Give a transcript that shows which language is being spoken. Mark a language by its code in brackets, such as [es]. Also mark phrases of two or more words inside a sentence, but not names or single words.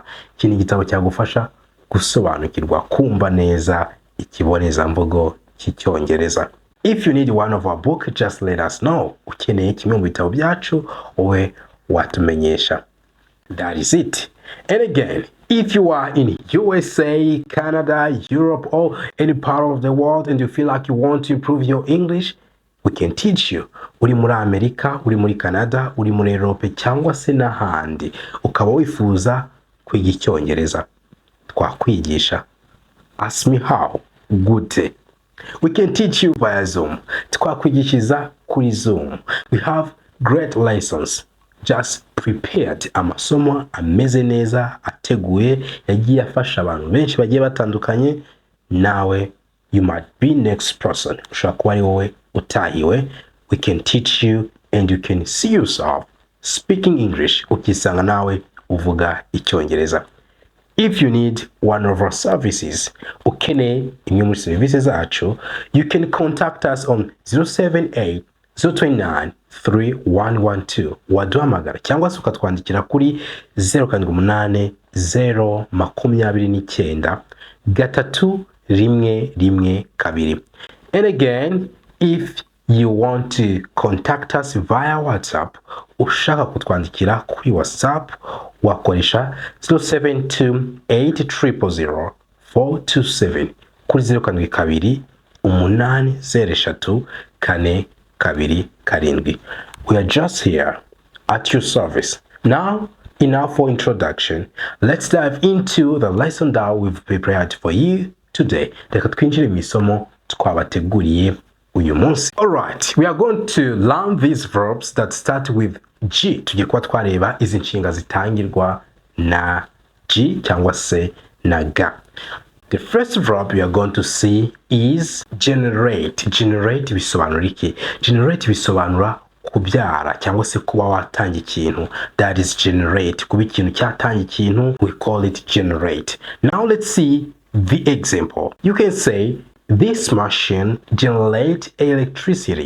[rw] Iki ni igitabo cyagufasha gusobanukirwa, kumva neza ikibonezamvugo cy'Icyongereza. [en] If you need one of our book, just let us know. [rw] Ukeneye kimwe mu bitabo byacu wowe watumenyesha. [en] That is it. And again, if you are in USA, Canada, Europe, or any part of the world and you feel like you want to improve your English, we can teach you. [rw] Uri muri Amerika, uri muri Canada, uri muri Europe, cyangwa se n'ahandi, ukaba wifuza kwiga Icyongereza, twakwigisha. [en] Ask me how. Gute. We can teach you via Zoom. [rw] Twakwigishiza kuri Zoom. [en] We have great lessons just prepared, [rw] amasomo ameze neza ateguye yagiye afasha abantu benshi bagiye batandukanye. [en] Nawe you might be next person, [rw] ushobora kuba ari wowe utahiwe. [en] We can teach you and you can see yourself speaking English, [rw] ukisanga nawe uvuga icyongereza. [en] If you need one of our services, [rw] ukeneye imwe muri services zacu, [en] you can contact us on 078 029 3112. [rw] Waduhamagara cyangwa se ukatwandikira kuri 078 029 312. [en] And again, if you want to contact us via WhatsApp, [rw] ushaka kutwandikira kuri WhatsApp, wakoresha 0728000427 kuri 082 [en] We are just here at your service. Now, enough for introduction. Let's dive into the lesson that we've prepared for you today. [rw] Reka twinjire mu isomo twabateguriye uyu munsi. [en] Alright, we are going to learn these verbs that start with G. [rw] Tugiye kuba twareba izi nshinga zitangirwa na G cyangwa se na ga. [en] The first verb we are going to see is generate. [rw] Generate bisobanura iki? Generate bisobanura kubyara cyangwa se kuba watanga ikintu. [en] That is generate. [rw] Kuba ikintu cyatanga ikintu, [en] we call it generate. Now let's see the example. You can say this machine generates electricity.